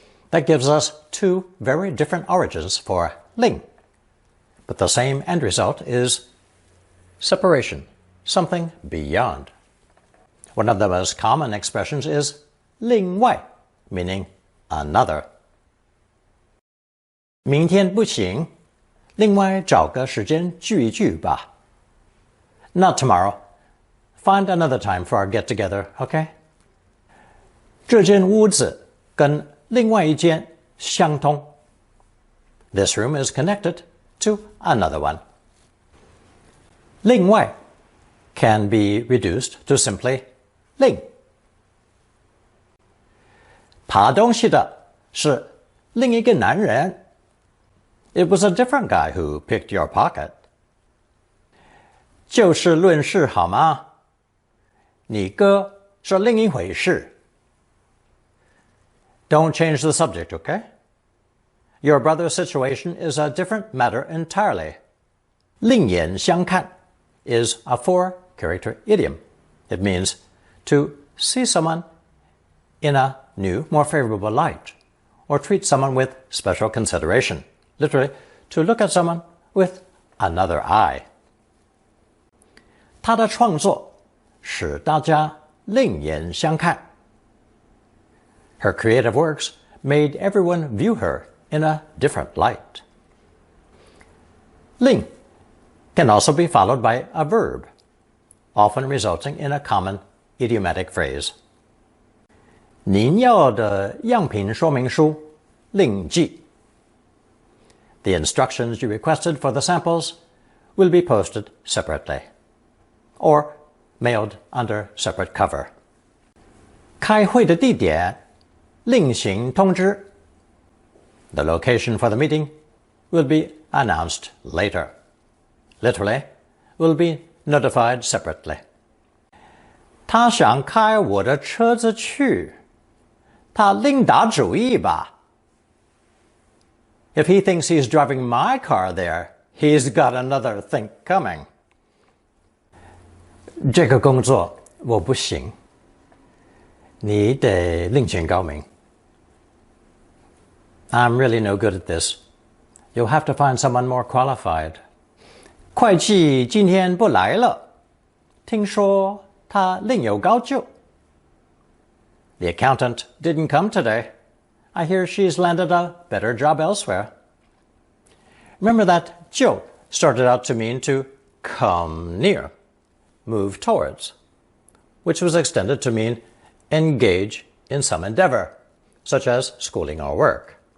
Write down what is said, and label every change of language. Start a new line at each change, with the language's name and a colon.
English: That gives us two very different origins for 令, but the same end result is separation, something beyond. One of the most common expressions is 另外, meaning another.
Chinese: 明天不行，另外找个时间聚一聚吧。
English: Not tomorrow. Find another time for our get-together, okay?
Chinese: 这间屋子跟另外一间相通。
English: This room is connected to another one. 另外 can be reduced to simply 另。
Chinese: 爬东西的是另一个男人。
English: It was a different guy who picked your pocket.
Chinese: 就事论事好吗？你哥是另一回事。
English: Don't change the subject, okay? Your brother's situation is a different matter entirely. 另眼相看 is a four-character idiom. It means to see someone in a new, more favorable light, or treat someone with special consideration. Literally, to look at someone with another eye.
Chinese: 他的创作使大家另眼相看。
English: Her creative works made everyone view her in a different light. 令 can also be followed by a verb, often resulting in a common idiomatic phrase.
Chinese: 您要的样品说明书另寄。
English: The instructions you requested for the samples will be posted separately, or mailed under separate cover.
Chinese: 开会的地点另行通知。
English: The location for the meeting will be announced later. Literally, will be notified separately.
Chinese: 他想开我的车子去，他另打主意吧。
English: If he thinks he's driving my car there, he's got another think coming.
Chinese: 这个工作我不行，你得另请高明。
English: I'm really no good at this. You'll have to find someone more qualified.
Chinese: 会计今天不来了，听说他另有高就。
English: The accountant didn't come today. I hear she's landed a better job elsewhere. Remember that 就 started out to mean to come near, move towards, which was extended to mean engage in some endeavor, such as schooling or work.